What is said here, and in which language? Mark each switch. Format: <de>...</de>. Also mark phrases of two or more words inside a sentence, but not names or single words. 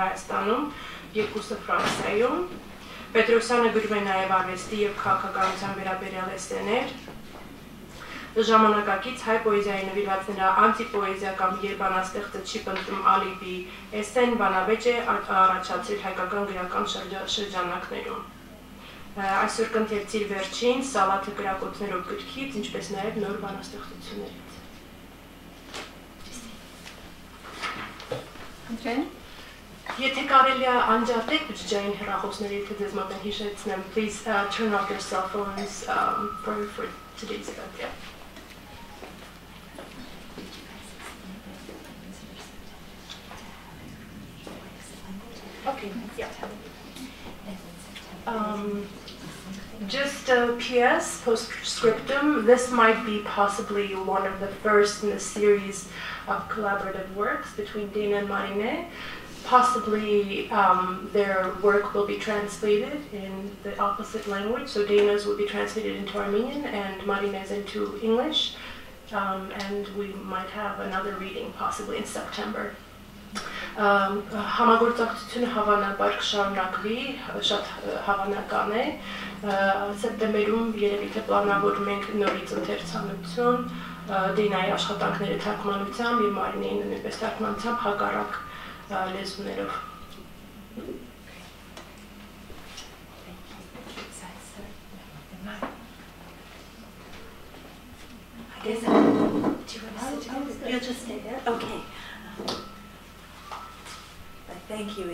<hy>Հայաստանում, 2-ը Ֆրանսիայում։ Պետրոսյանը գրում է նաև արվեստի և քաղաքականության վերաբերյալ էսսեներ։ Ժամանակակից հայ պոեզիայի նվիրված նրա անտիպոեզիա կամ երբ բանաստեղծը չի պնդում ալիբի էսսեն բանավեճ է առաջացրել հայկական գրական շրջանակներում։ Այսօր կընթերցի վերջին Սալաթը գրակոչներով գրքից, ինչպես նաև նոր բանաստեղծություններից։ Եթե կարելի է անջատեք բջջային հեռախոսները, եթե ձեզ մոտ են հիշեցնեմ,</hy> <en>please turn off your cell phones for today's event. Yeah. Okay, yeah. Just a PS, postscriptum, this might be possibly one of the first in a series of collaborative works between Dana and Marine. possibly their work will be translated in the opposite language. So Dana's will be translated into Armenian and Marina's into English. And we might have another reading possibly in September.</en> <hy>Համագործակցությունը հավանաբար կշարունակվի, շատ հավանական է։ Սեպտեմբերում երևի թե պլանավորում ենք նորից ընթերցանություն, Դինայի աշխատանքները թարգմանությամբ եւ Մարինեին նույնպես թարգմանությամբ հակառակ լեզուներով։</hy> <en>I guess do you want to sit down? You'll just stay there? Okay. But thank you.</en>